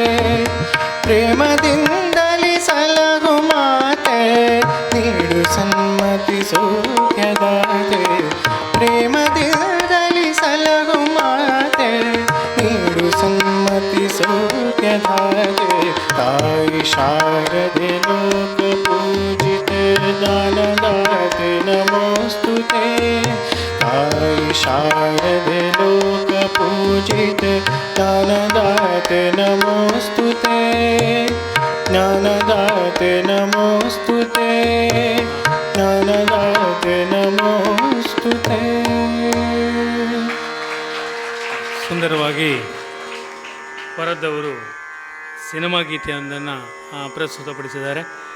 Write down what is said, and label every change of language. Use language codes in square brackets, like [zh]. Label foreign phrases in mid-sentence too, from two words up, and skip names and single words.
[kn] ಪ್ರೇಮದಿಂದಲಿ ಸಲಹು ಮಾತೆ ನೀಡು ಸನ್ಮತಿ ಸೌಖ್ಯದಾತೆ. ಪ್ರೇಮದಿಂದಲಿ ಸಲಹು ಮಾತೆ ನೀಡು ಸನ್ಮತಿ ಸೌಖ್ಯದಾತೆ. [sa] ತಾಯಿ शारदे लोकपूजिते ज्ञानदाते नमोऽस्तुते ताई शारदे लोकपूजिते ज्ञानदाते नमोऽस्तुते ज्ञानदाते नमोऽस्तुते ज्ञानदाते नमोऽस्तुते. [kn] ಸುಂದರವಾಗಿ ವರದವರು ಸಿನಿಮಾ ಗೀತೆಯೊಂದನ್ನು ಪ್ರಸ್ತುತಪಡಿಸಿದ್ದಾರೆ.